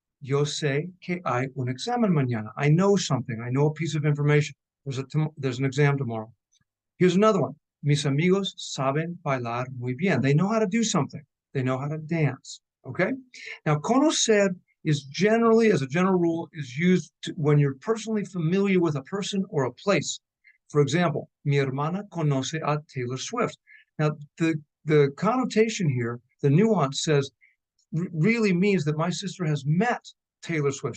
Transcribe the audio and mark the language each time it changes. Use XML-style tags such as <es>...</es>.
<es>Yo sé que hay un examen mañana.</es> <en>I know something. I know a piece of information. There's an exam tomorrow. Here's another one.</en> <es>Mis amigos saben bailar muy bien.</es> <en>They know how to do something. They know how to dance. Okay? Now, conocer is generally, as a general rule, is used when you're personally familiar with a person or a place. For example,</en> <es>mi hermana conoce a Taylor Swift.</es> <en>Now, the connotation here, the nuance says, really means that my sister has met Taylor Swift.</en>